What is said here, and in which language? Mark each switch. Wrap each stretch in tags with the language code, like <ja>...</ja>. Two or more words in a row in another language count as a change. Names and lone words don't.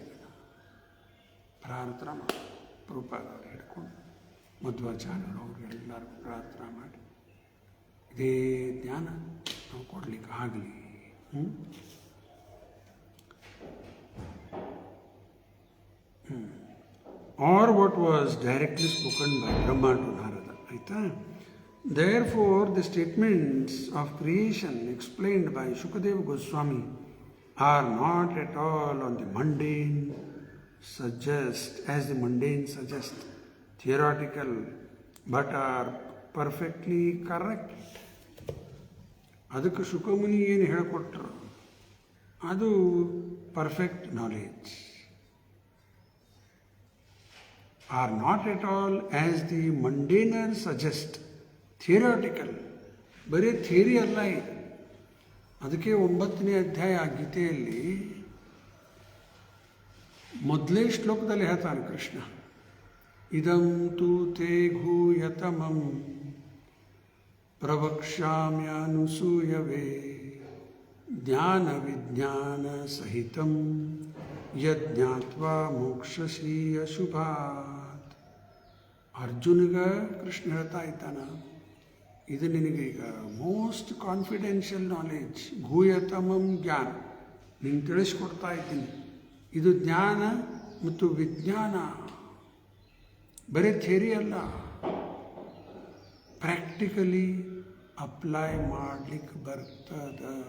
<kn>ಪ್ರಾರ್ಥನಾ ಮಾಡಿ ಪ್ರಭುಪಾದವ್ರು ಹಿಡ್ಕೊಂಡು ಮಧ್ವಾಚಾರ್ಯರು ಅವರು ಎಲ್ಲರಿಗೂ ಪ್ರಾರ್ಥನಾ ಮಾಡಿ ಇದೇ ಜ್ಞಾನ ನಾವು ಕೊಡಲಿಕ್ಕೆ ಆಗಲಿ.</kn> <en>or what was directly spoken by Brahma to Narada.</en> <kn>ಆಯಿತಾ?</kn> <en>Therefore, the statements of creation explained by Shukadeva Goswami are not at all on the mundane suggest, theoretical, but are perfectly correct.</en> <kn>ಅದಕ್ಕೆ ಶುಕಮುನಿ ಏನು ಹೇಳಿಕೊಟ್ರು ಅದು</kn> <en>perfect knowledge. are not at all as the mundaner suggest, theoretical,</en> <kn>ಬರೀ ಥಿಯರಿ ಅಲ್ಲ ಇದು. ಅದಕ್ಕೆ 9ನೇ ಅಧ್ಯಾಯ ಗೀತೆಯಲ್ಲಿ ಮೊದಲೇ ಶ್ಲೋಕದಲ್ಲಿ ಹೇಳ್ತಾನೆ ಕೃಷ್ಣ,</kn> <sa>ಇದಂ ತು ತೇ ಘೂಯತಮಂ ಪ್ರವಕ್ಷ್ಯಾಮ್ಯನುಸೂಯವೇ ಜ್ಞಾನ ವಿಜ್ಞಾನ ಸಹಿತಂ ಯಜ್ಞಾತ್ವಾ ಮೋಕ್ಷಸಿ ಅಶುಭಾತ್.</sa> <kn>ಅರ್ಜುನಿಗೆ ಕೃಷ್ಣ ಹೇಳ್ತಾ ಇದ್ದಾನ, ಇದು ನಿನಗೀಗ</kn> <en>most confidential knowledge,</en> <sa>ಭೂಯತಮಂ ಜ್ಞಾನ,</sa> <kn>ನಿಂಗೆ ತಿಳಿಸ್ಕೊಡ್ತಾ ಇದ್ದೀನಿ. ಇದು ಜ್ಞಾನ ಮತ್ತು ವಿಜ್ಞಾನ, ಬರೀ ಥಿಯರಿ ಅಲ್ಲ,</kn> <en>practically apply</en> <kn>ಮಾಡಲಿಕ್ಕೆ ಬರ್ತದ.</kn>